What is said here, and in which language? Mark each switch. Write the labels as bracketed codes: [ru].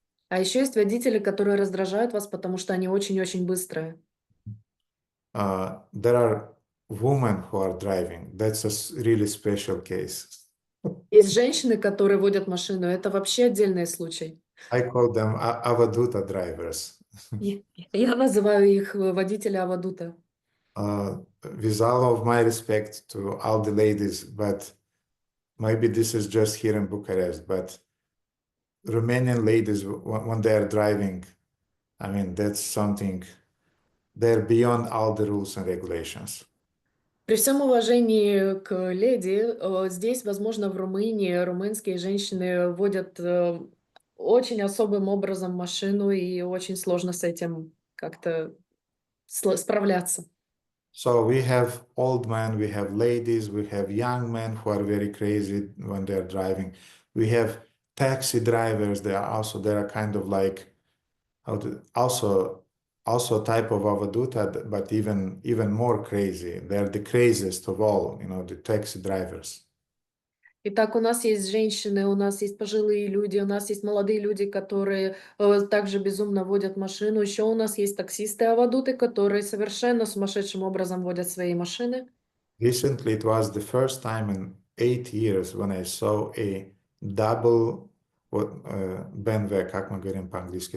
[ru] А еще есть водители, которые раздражают вас, потому что они очень-очень быстрые. [en] There are women who are driving. That's a really special case. [ru] Есть женщины, которые водят машину. Это вообще отдельный случай. [en] I call them avaduta drivers. [ru] Я называю их водители авадута. [en] With all of my respect to all the ladies, but maybe this is just here in Bucharest, but Romanian ladies, when they are driving, I mean, that's something, they're beyond all the rules and regulations. [ru] При всем уважении к леди, здесь, возможно, в Румынии румынские женщины водят очень особым образом машину, и очень сложно с этим как-то справляться. [en] So we have old men, we have ladies, we have young men who are very crazy when they're driving. We have taxi drivers. They are kind of like also type of avaduta, but even more crazy. They're the craziest of all, the taxi drivers. [ru] Итак, у нас есть женщины, у нас есть пожилые люди, у нас есть молодые люди, которые также безумно водят машину. Еще у нас есть таксисты-авадуты, которые совершенно сумасшедшим образом водят свои машины. [en] Recently, it was the first time in 8 years when I saw a double BMW, [ru] как мы говорим по-английски,